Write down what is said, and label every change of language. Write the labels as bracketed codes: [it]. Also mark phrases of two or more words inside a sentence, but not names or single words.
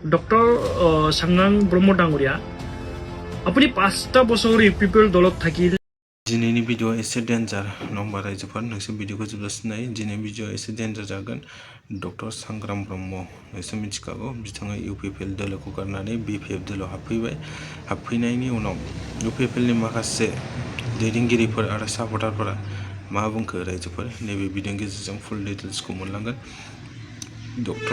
[as] ডক্টর সাংগ্ৰাং ব্ৰহ্ম ডাঙৰীয়া আপুনি 5টা বছৰ ইউপিপিএল দলত থাকিল [brx] दिनैनि भिडिअ एसे डेन्जार नङा होमबा रायजोफोर नोंसोर भिडिअखौ जोबजासिम नाय दिनै भिडिअ एसे डेन्जार जागोन डक्टर सांग्राम ब्रह्म नोंसोर मिथिखागौ बिथाङा इउपिपिएल दोलोखौ गारनानै बिपिएफ दोलोआव हाबफैबाय हाबफैनायनि उनाव इउपिपिएलनि माखासे दैदेनगिरिफोर आरो सापर्टारफोरा मा बुंखो रायजोफोर नैबे भिडिअनि गेजेरजों [en] full details [brx] मोनलांगोन डक्टर